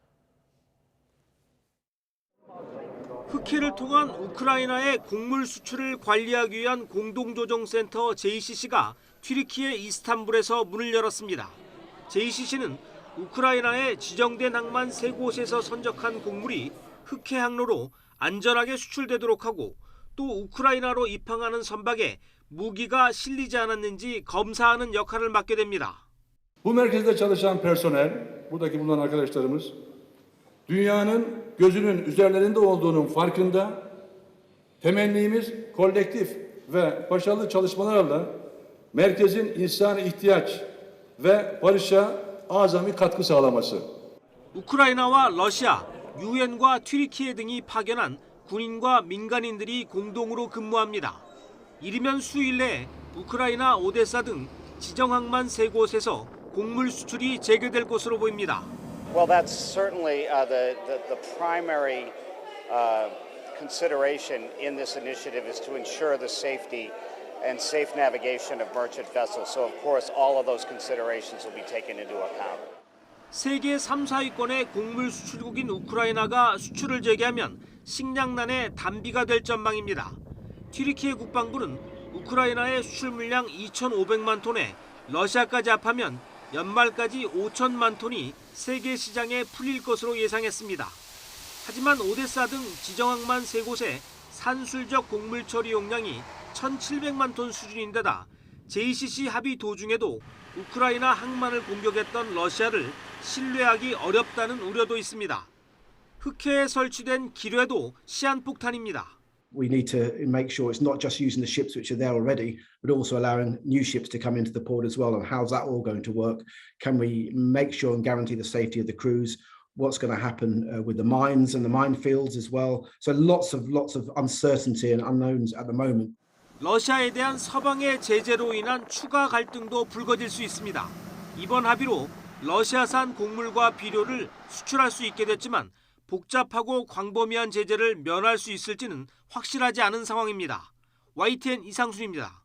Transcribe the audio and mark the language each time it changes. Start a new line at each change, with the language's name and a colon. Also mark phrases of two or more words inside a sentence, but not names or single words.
Korean: 흑해를 통한 우크라이나의 곡물 수출을 관리하기 위한 공동조정센터 JCC가 튀르키예 이스탄불에서 문을 열었습니다. JCC는 우크라이나에 지정된 항만 3곳에서 선적한 곡물이 흑해 항로로 안전하게 수출되도록 하고 또 우크라이나로 입항하는 선박에 무기가 실리지 않았는지 검사하는 역할을 맡게 됩니다.
Turkish: Bu merkezde çalışan personel, buradaki bulunan arkadaşlarımız dünyanın gözünün üzerlerinde olduğunun farkında. Temennimiz kolektif ve başarılı çalışmalarla merkezin insani ihtiyaç ve barışa azami katkı sağlaması.
Korean: 우크라이나와 러시아, 유엔과 튀르키예 등이 파견한 군인과 민간인들이 공동으로 근무합니다. 이르면 수일 내에 우크라이나 오데사 등 지정 항만 3곳에서 곡물 수출이 재개될 것으로 보입니다.
English: Well, that's certainly the primary consideration in this initiative is to ensure the safety and safe navigation of merchant vessels. So, of course, all of those considerations will be taken into account.
Korean: 세계 3, 4위권의 곡물 수출국인 우크라이나가 수출을 재개하면 식량난의 단비가 될 전망입니다. 튀르키예 국방부는 우크라이나의 수출 물량 2,500만 톤에 러시아까지 합하면 연말까지 5천만 톤이 세계 시장에 풀릴 것으로 예상했습니다. 하지만 오데사 등 지정항만 3곳의 산술적 곡물 처리 용량이 1,700만 톤 수준인데다 JCC 합의 도중에도 우크라이나 항만을 공격했던 러시아를 신뢰하기 어렵다는 우려도 있습니다. 흑해에 설치된 기뢰도 시한폭탄입니다.
English: We need to make sure it's not just using the ships which are there already, but also allowing new ships to come into the port as well. And how's that all going to work? Can we make sure and guarantee the safety of the crews? What's going to happen with the mines and the minefields as well? So lots of uncertainty and unknowns at the moment.
Korean: 러시아에 대한 서방의 제재로 인한 추가 갈등도 불거질 수 있습니다. 이번 합의로 러시아산 곡물과 비료를 수출할 수 있게 됐지만 복잡하고 광범위한 제재를 면할 수 있을지는 확실하지 않은 상황입니다.